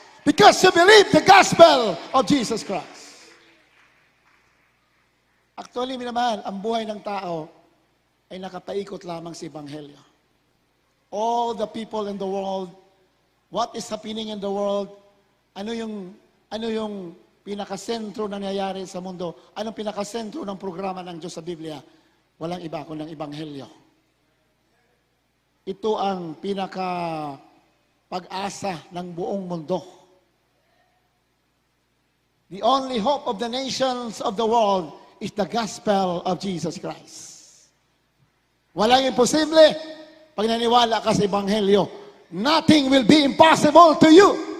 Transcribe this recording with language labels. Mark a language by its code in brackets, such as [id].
[en] Because you believe the gospel of Jesus Christ. [tl] Actually, minamahal, ang buhay ng tao ay nakapaikot lamang sa Ebanghelyo. [en] All the people in the world, [tl] what is happening in the world, ano yung pinakasentro nangyayari sa mundo, anong pinakasentro ng programa ng Diyos sa Biblia, walang iba kundi ang Ebanghelyo. Ito ang pinaka pag-asa ng buong mundo. [en] The only hope of the nations of the world is the gospel of Jesus Christ. [tl] Walang imposible pag naniwala ka sa Ebanghelyo. [en] Nothing will be impossible to you.